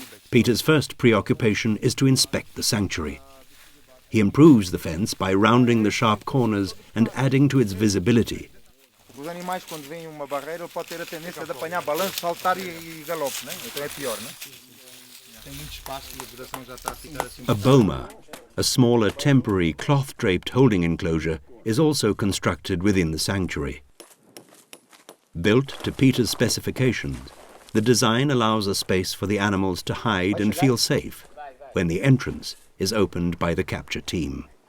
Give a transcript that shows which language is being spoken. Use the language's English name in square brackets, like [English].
[English] Peter's first preoccupation is to inspect the sanctuary. He improves the fence by rounding the sharp corners and adding to its visibility. [Portuguese] Os animais, quando veem uma barreira, ele pode ter a tendência de apanhar balanço, saltar e galope, né? Então é pior, né? Tem muito espaço e a vegetação já está a ficar assim. [English] A boma, a smaller temporary cloth-draped holding enclosure, is also constructed within the sanctuary. Built to Peter's specifications, The design allows a space for the animals to hide and feel safe when the entrance is opened by the capture team.